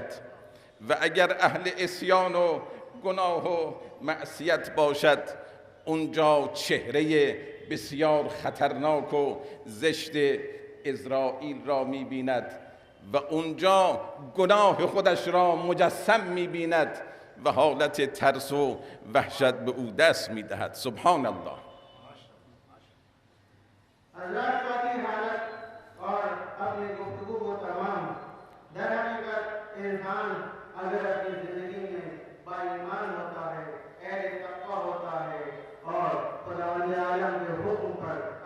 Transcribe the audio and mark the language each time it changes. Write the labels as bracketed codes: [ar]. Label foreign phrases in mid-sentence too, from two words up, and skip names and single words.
[fa] و اگر اهل عصیان و گناه و معصیت باشد، اونجا چهره بسیار خطرناک و زشت عزرائیل را می بیند و اونجا گناه خودش را مجسم می بیند و حالت ترس و وحشت به او دست می دهد. [ar] سبحان الله. [ur] اگر اپنی زندگی میں باایمان ہوتا ہے، اہل تقویٰ ہوتا ہے اور خداوند عالم کے حکم پر